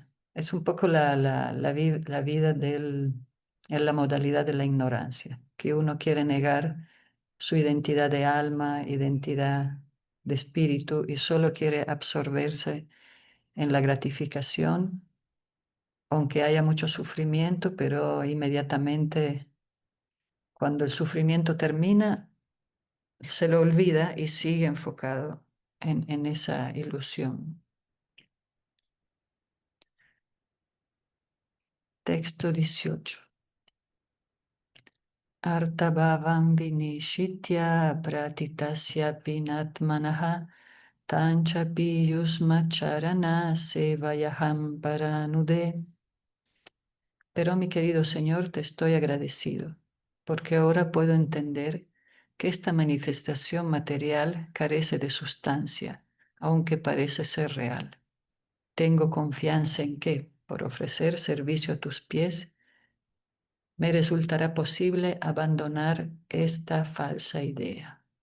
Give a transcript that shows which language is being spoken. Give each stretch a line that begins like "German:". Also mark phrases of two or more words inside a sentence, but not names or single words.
Spanish: es un poco la vida en la modalidad de la ignorancia, que uno quiere negar su identidad de alma, identidad de espíritu y solo quiere absorberse en la gratificación, aunque haya mucho sufrimiento, pero inmediatamente cuando el sufrimiento termina, se lo olvida y sigue enfocado en esa ilusión. Texto 18.
Sanskrit: अर्थाभावं विनिश्चित्य प्रतीतस्य पिनात्मनः तांश्चापि युष्मच्चरण सेवयाहं पराणुदे.
Spanish: Pero mi querido Señor, te estoy agradecido, porque ahora puedo entender que esta manifestación material carece de sustancia, aunque parece ser real. Tengo confianza en que, por ofrecer servicio a tus pies, me resultará posible abandonar esta falsa idea.